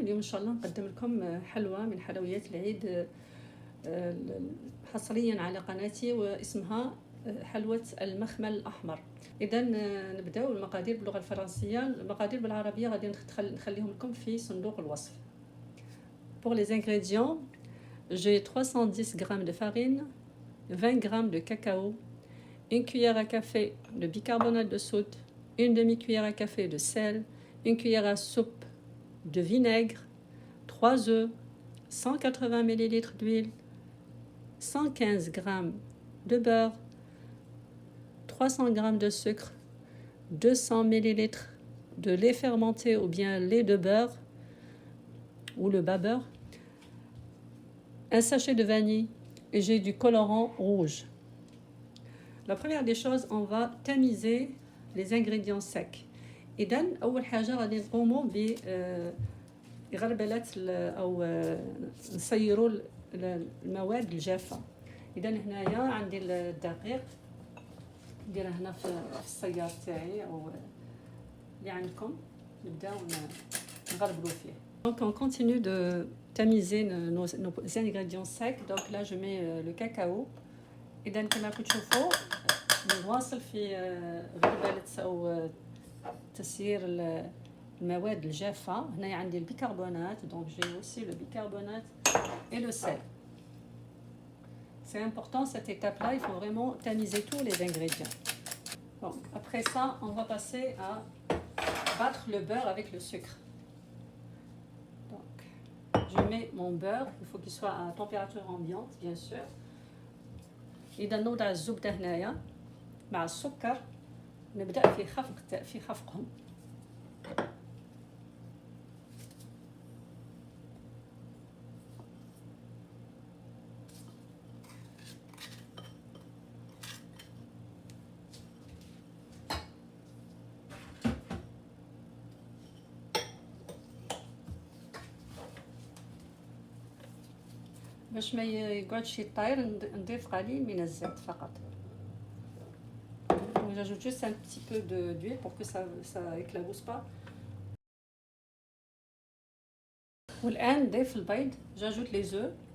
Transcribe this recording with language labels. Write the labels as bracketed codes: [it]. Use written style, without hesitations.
[ar] اليوم ان شاء الله نقدم لكم حلوى من حلويات العيد حصريا على قناتي، واسمها حلوى المخمل الاحمر. اذا نبداو المقادير باللغه الفرنسيه. المقادير بالعربيه غادي نخليهم لكم في صندوق الوصف. [fr] Pour les ingrédients, j'ai 310 g de farine, 20 g de cacao, une cuillère à café de bicarbonate de soude, une demi-cuillère à café de sel, une cuillère à soupe de vinaigre, 3 œufs, 180 ml d'huile, 115 g de beurre, 300 g de sucre, 200 ml de lait fermenté ou bien lait de beurre ou le bas beurre, un sachet de vanille et j'ai du colorant rouge. La première des choses, on va tamiser les ingrédients secs. [ar] إذا أول حاجة غادي نقوموا ب غربلة أو نصيروا المواد الجافة. إذا هنايا عندي الدقيق نديره هنا في الصيار تاعي أو اللي عندكم، نبداو نغربلو فيه. [fr] Donc on continue de tamiser nos ingrédients secs. Donc là je mets le cacao. [ar] إذا كما كتشوفوا نواصل في غربلة أو تسيير المواد الجافة. هنايا عندي البيكربونات، [fr] donc j'ai aussi le bicarbonate et le sel. C'est important cette étape-là, il faut vraiment tamiser tous les ingrédients. Donc après ça, on va passer à battre le beurre avec le sucre. Donc je mets mon beurre, il faut qu'il soit à température ambiante bien sûr. [ar] إذا نوضع الزبدة هنايا مع السكر، نبدأ في خفقهم. باش ما يقعدش يطير نضيف قليل من الزيت فقط. [fr] J'ajoute juste un petit peu d'huile pour que ça éclabousse pas. [ar] والآن نضيف البيض. [fr] J'ajoute les œufs.